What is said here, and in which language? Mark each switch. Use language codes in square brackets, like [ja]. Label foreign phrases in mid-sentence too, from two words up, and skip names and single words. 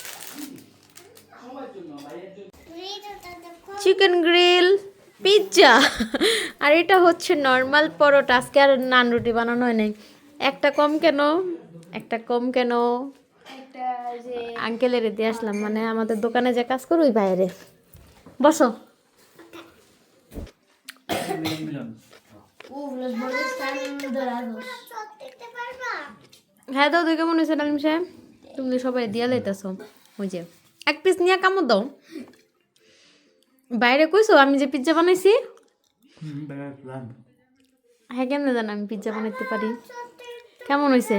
[bn] চিকেন গ্রিল, পিৎজা, আর এটা হচ্ছে নর্মাল পরোটা। আজকে আর নান রুটি বানানো হয় নাই। একটা কম কেন, একটা কম কেন? একটা যে আঙ্কেলের দিয়ে আসলাম, মানে আমাদের দোকানে যে কাজ করো ওই বাইরে। বসো। মিলন [es] los bordes están dorados. [bn] হ্যাঁ দাও, তুই কেমন হয়েছে ডালিম সাহেব? তুমি তো সবাই দিয়া লাইতেছো। ওই যে এক পিস নিয়ে কামড় দাও। বাইরে কইছো আমি যে পিৎজা বানাইছি? প্ল্যান হ্যাঁ, কেমনে জানো আমি পিৎজা বানাইতে পারি? কেমন হয়েছে?